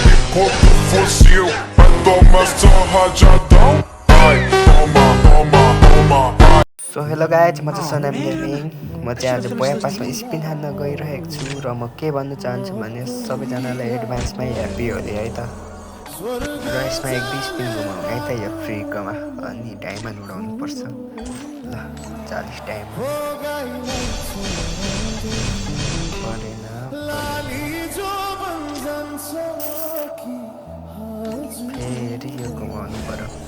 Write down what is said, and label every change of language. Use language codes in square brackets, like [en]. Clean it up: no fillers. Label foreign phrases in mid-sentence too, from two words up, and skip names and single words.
[pt] corpo fosse eu. Vai tomar surra rajadão. Ai, toma, toma, toma, ai. [ne] सो [en] hello guys, [ne] म चाहिँ सोनाम गेमिङ। म चाहिँ आज बोया पासमा स्पिन हान्न गइरहेको छु र म के भन्न चाहन्छु भने सबैजनालाई एडभान्समै [en] happy Holi [ne] है त। र यसमा एक दुई स्पिन घुमाउनु है त यो फ्रीकोमा, अनि डायमन्ड उडाउनु पर्छ। ल 40 डायमन्ड परेन, फेरि यो घुमाउनु पर्यो।